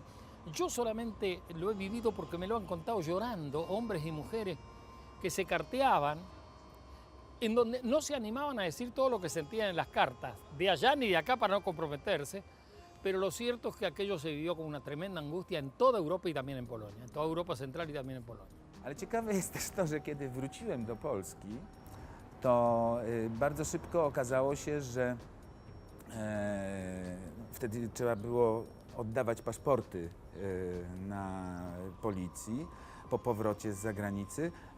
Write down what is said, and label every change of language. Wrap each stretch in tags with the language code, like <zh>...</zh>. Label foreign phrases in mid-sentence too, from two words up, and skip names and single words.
<es>Yo solamente lo he vivido porque me lo han contado llorando, hombres y mujeres que se carteaban, en donde no se animaban a decir todo lo que sentían en las cartas, de allá ni de acá para no comprometerse, pero lo cierto es que aquello se vivió con una tremenda angustia en toda Europa y también en Polonia, en toda Europa Central y también en Polonia.</es> <pl>Ale ciekawe jest też to, że kiedy wróciłem do Polski, to bardzo szybko okazało się, że wtedy trzeba było oddawać paszporty na policji po powrocie z zagranicy, a</pl>